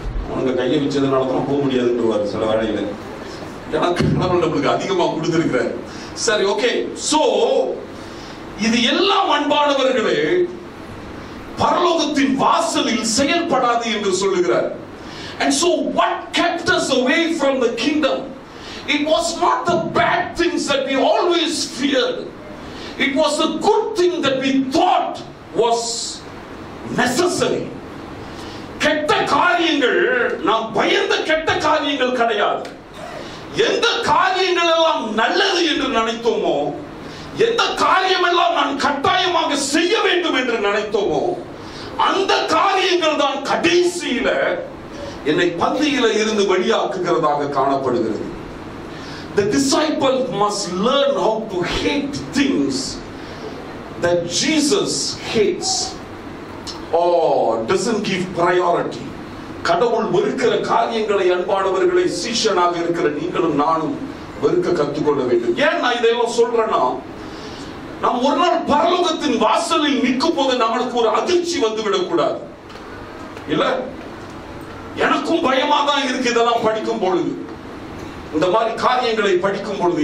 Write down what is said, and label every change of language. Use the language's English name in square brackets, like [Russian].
[Tamil] அவங்க கையை வச்சதுனால தான் போக முடியாதுன்னு சில வேலையில. எனக்கு நம்மளுக்கு அதிகமா கொடுத்திருக்கிறார். சரி, ஓகே. சோ இது எல்லாம் அன்பானவர்களே பரலோகத்தின் வாசலில் செயல்படாது என்று சொல்லுகிறார். [English] And so what kept us away from the kingdom? It was not the bad things that we always feared. It was the good thing that we thought was necessary. [Tamil] கெட்ட காரியங்கள், நாம் பயந்த கெட்ட காரியங்கள் கிடையாது. எந்த காரியங்கள் எல்லாம் நல்லது என்று நினைத்தோமோ, எந்த காரியம் எல்லாம் நான் கட்டாயமாக செய்ய வேண்டும் என்று நினைத்தோமோ, அந்த காரியங்கள் தான் கடைசியில என்னை பந்தியில இருந்து வெளியாக்குகிறதாக காணப்படுகிறது. [English] The disciple must learn how to hate things that Jesus hates or doesn't give priority. [Tamil] கடவுள் வெறுக்கிற காரியங்களை அன்பானவர்களை சீஷனாக இருக்கிற நீங்களும் நானும் வெறுக்க கற்றுக்கொள்ள வேண்டும். ஏன் நான் இதெல்லாம் சொல்றேன்னா, நாம் ஒரு நாள் பரலோகத்தின் வாசலில் நிற்கும் போது நம்மளுக்கு ஒரு அதிர்ச்சி வந்து விடக்கூடாது. இல்ல, எனக்கும் பயமா தான் இருக்கு இதெல்லாம் படிக்கும் பொழுது, இந்த மாதிரி காரியங்களை படிக்கும் பொழுது.